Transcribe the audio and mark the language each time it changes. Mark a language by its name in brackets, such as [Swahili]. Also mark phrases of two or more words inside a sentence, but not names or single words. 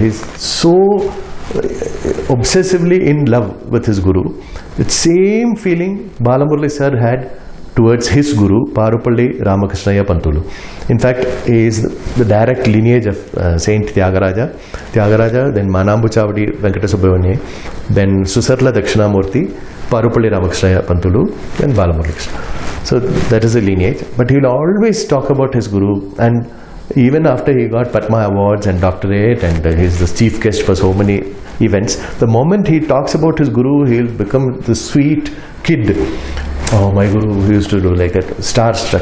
[English] He's so obsessively in love with his Guru. The same feeling Balamurali sir had towards his Guru, Parupalli Ramakrishnaya Pantulu. In fact, he is the direct lineage of Saint Tyagaraja, then Manambu Chavadi Venkata Subramanian, then Susarla Dakshinamurti, Parupalli Ramakrishnaya Pantulu, then Balamurali Krishna. So that is a lineage. But he will always talk about his Guru, and even after he got Padma Awards and doctorate and he is the chief guest for so many events, the moment he talks about his Guru, he will become the sweet kid. Oh, my Guru used to do like that, starstruck.